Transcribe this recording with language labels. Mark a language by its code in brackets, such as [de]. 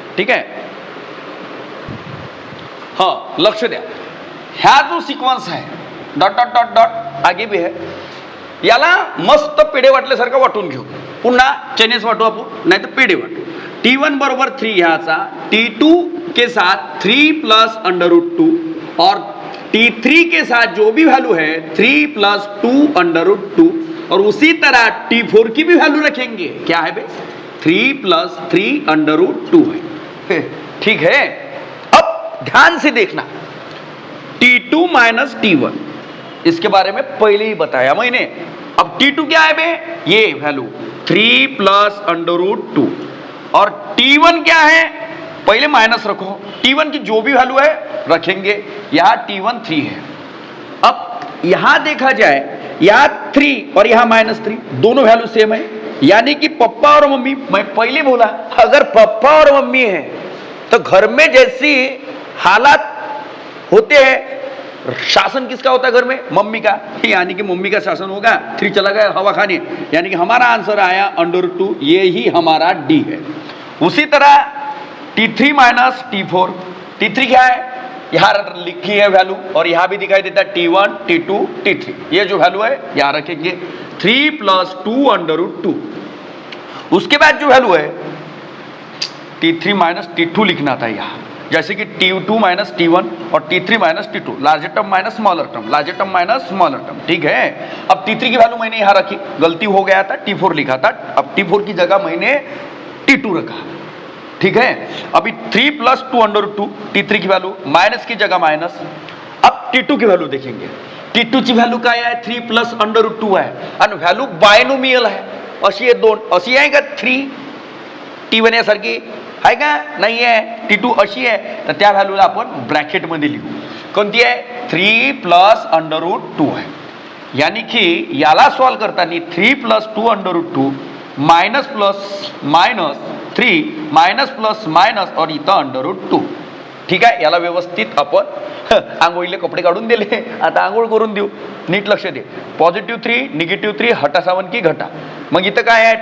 [mr] ठीक आहे, हां लक्ष द्या, ह्या जो सिक्वेन्स आहे डॉट डॉट डॉट डॉट आगे भी है, याला मस्त पेढे वाटल्यासारखं वाटून घेऊ, पुन्हा चेनेस वाटू आपण, नाही तर पेढे वाटू। T1 बरोबर 3 घ्यायचा, T2 [hi] के साथ 3 प्लस √2 और T3 के साथ जो भी वैल्यू है 3 प्लस 2 √2 और उसी तरह T4 की भी वैल्यू रखेंगे। क्या है बे? 3 प्लस 3 √2 है। ठीक है, अब ध्यान से देखना, T2 माइनस T1 इसके बारे में पहले ही बताया मैंने। अब T2 क्या है बे? ये वैल्यू 3 प्लस √2 और T1 क्या है? पहले माइनस रखो, T1 की जो भी वैल्यू है रखेंगे। यहां T1 3 है। अब यहां देखा जाए, यहां 3 और यहां -3 दोनों वैल्यू सेम है, यानी कि पप्पा और मम्मी, मैं पहले बोला अगर पप्पा और मम्मी है तो घर में जैसी हालात होते हैं, शासन किसका होता है घर में? मम्मी का, यानी कि मम्मी का शासन होगा। 3 चला गया हवा खाने, यानी कि हमारा आंसर आया √2, ये ही हमारा डी है। उसी तरह T3 माइनस T4, T3 क्या है? यहां लिखी है वैल्यू और यहां भी दिखाई देता है T1, T2, T3, ये जो वैल्यू है यहां रखेंगे 3 प्लस 2 √2। उसके बाद जो वैल्यू है T3 माइनस T2 लिखना था यहां, जैसे कि T2 माइनस T1 और T3 minus T2, larger term minus smaller term, larger term minus smaller term. ठीक है, अब T3 की वैल्यू मैंने यहां रखी, गलती हो गया था, T4 लिखा था, अब T4 की जगह मैंने T2 रखा। ठीक है, अभी 3 प्लस 2 √2, T3 की वैल्यू माइनस की जगह माइनस। अब T2 की वैल्यू देखेंगे, [mr] T2 ची वैल्यू काय आहे? 3 प्लस √2 आहे आणि वैल्यू बायनोमियल आहे, अशी आहे 2, अशी आहे का 3 T1 यासारखी आहे का? नाही आहे, T2 अशी आहे, तर त्या व्हॅल्यूला आपण ब्रॅकेट मध्ये लिहू। कोणती आहे? 3 प्लस √2 आहे, यानी की याला सॉल्व करताना 3 plus 2 √2 minus plus minus 3 minus plus minus और इथं √2। ठीक आहे, याला व्यवस्थित आपण आंघोळीले कपडे काढून दिले, आता आंघोळ करून देऊ। नीट लक्ष दे, +3 -3 हटा 7 की घटा, मग इथं काय आहे?